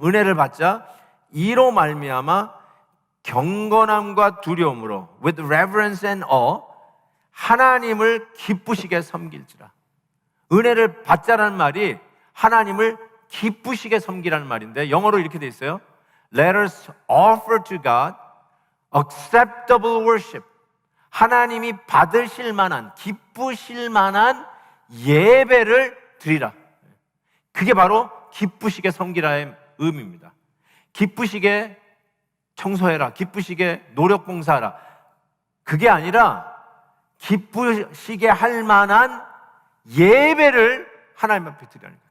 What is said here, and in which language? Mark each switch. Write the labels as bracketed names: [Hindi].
[Korean] 은혜를 받자 이로 말미암아 경건함과 두려움으로 [English] with reverence and awe [Korean] 하나님을 기쁘시게 섬길지라. 은혜를 받자라는 말이 하나님을 기쁘시게 섬기라는 말인데 영어로 이렇게 돼 있어요. [English] Let us offer to God acceptable worship. [Korean] 하나님이 받으실 만한, 기쁘실 만한 예배를 드리라. 그게 바로 기쁘시게 섬기라의 의미입니다. 기쁘시게 청소해라. 기쁘시게 노력 봉사하라. 그게 아니라 기쁘시게 할 만한 예배를 하나님 앞에 드리라는 거예요.